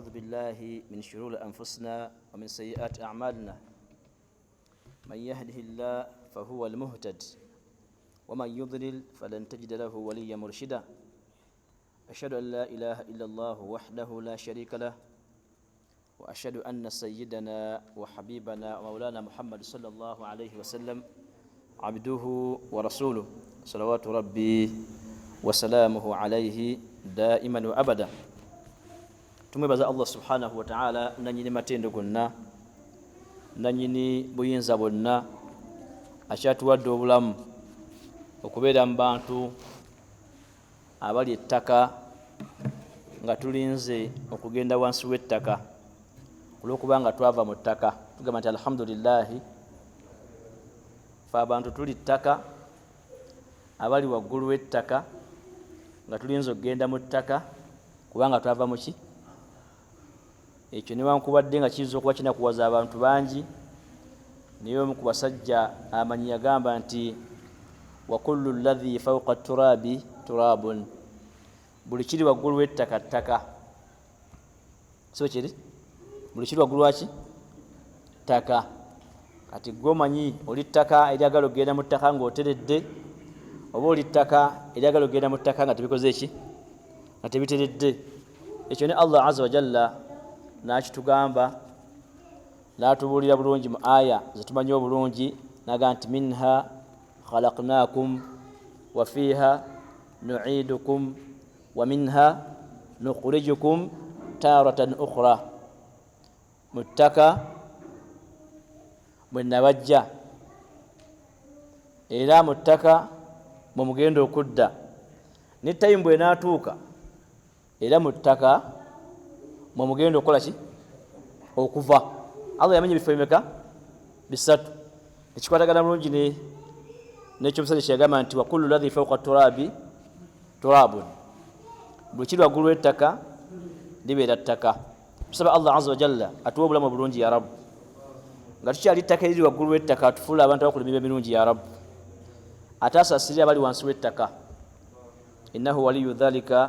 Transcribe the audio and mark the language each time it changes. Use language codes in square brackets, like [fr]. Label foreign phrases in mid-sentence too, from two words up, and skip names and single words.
[ar] بالله من شرور أنفسنا ومن سيئات أعمالنا من يهده الله فهو المهتد ومن يضلل فلن تجد له وليا مرشدا أشهد أن لا إله إلا الله وحده لا شريك له وأشهد أن سيدنا وحبيبنا ومولانا محمد صلى الله عليه وسلم عبده ورسوله صلوات ربي وسلامه عليه دائما وأبدا [lg] tumwebaza Allah [ar] سبحانه وتعالى [lg] nanyini matendo gonna nanyini buyinza bonna akyatuwadde obulamu okubeera mu bantu abali ettaka nga tulinze okugenda wansi w'ettaka olw'okubanga twava mu ttaka tugamba nti alhamdulillahi fe abantu tuli ttaka abali waggulu w'ettaka nga tulinze okugenda mu ttaka kubanga twava mu ki ekyo newankubadde nga kiyinza okuba kinakuwaza abantu bangi naye omu ku basajja amanyi yagamba nti [ar] وكل الذي فوق التراب تراب [lg] buli kiri waggulu w'ettaka ttaka so kiri buli kiri waggulu waki ttaka kati gwe omanyi oli ttaka eryagala okugenda mu ttaka ng'oteredde oba oli ttaka eryagala okugenda mu ttaka nga tebikoze eki nga tebiteredde ekyo ne Allah [ar] عز وجل [lg] nakitugamba natubuulira bulungi mu aya zetumanyi obulungi naga nti [ar] منها خلقناكم وفيها نعيدكم ومنها نخرجكم تارة أخرى [lg] mu ttaka mwe nabajja era mu ttaka mwe mugenda okudda ne tayimu bwe naatuuka era mu ttaka mwe mugenda okukola ki okuva Allah yamanya ebifo bimeka bisatu nekikwatagana bulungi n'ekyomusajja kyeyagamba nti wa [ar] كل الذي فوق التراب تراب [lg] buli kiri waggulu w'ettaka libeera ttaka tusaba Allah [ar] عز وجل [lg] atuwa obulamu bulungi [ar] يا رب [lg] nga tukyali ttaka eriri waggulu w'ettaka atufuula abantu abakola emirimu emirungi [ar] يا رب [lg] ate asaasirire abali wansi w'ettaka [ar] إنه ولي ذلك